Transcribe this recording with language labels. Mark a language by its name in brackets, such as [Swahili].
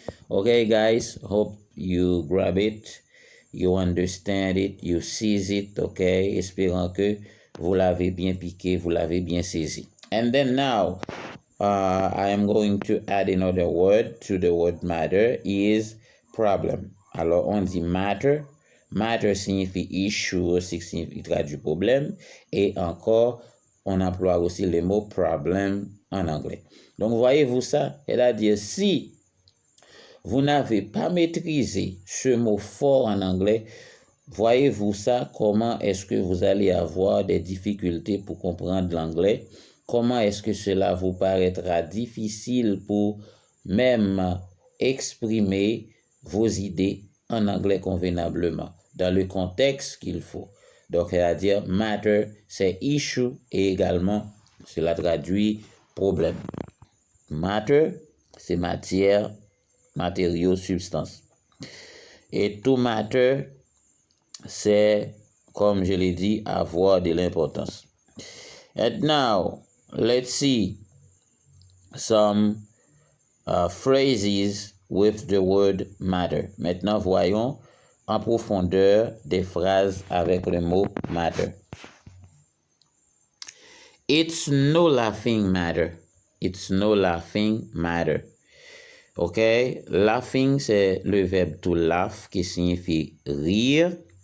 [English] Okay, guys, hope you grab it, you understand it, you seize it, okay? [French] Espérant que vous l'avez bien piqué, vous l'avez bien saisi. [English] And then now, I am going to add another word to the word matter, is problem. [French] Alors, on dit matter. Matter signifie issue, aussi signifie traduit problème. Et encore, on emploie aussi le mot problem en anglais. Donc, voyez-vous ça? C'est-à-dire, si vous n'avez pas maîtrisé ce mot fort en anglais, voyez-vous ça? Comment est-ce que vous allez avoir des difficultés pour comprendre l'anglais? Comment est-ce que cela vous paraîtra difficile pour même exprimer vos idées en anglais convenablement, dans le contexte qu'il faut? Donc, c'est-à-dire, matter, c'est issue et également, cela traduit problème. Matter, c'est matière, matériaux, substance. Et to matter, c'est, comme je l'ai dit, avoir de l'importance. [English] And now, let's see some phrases with the word matter. [French] Maintenant, voyons en profondeur des phrases avec le mot matter. [English] It's no laughing matter. It's no laughing matter. OK? [French] Laughing, c'est le verbe to laugh qui signifie rire.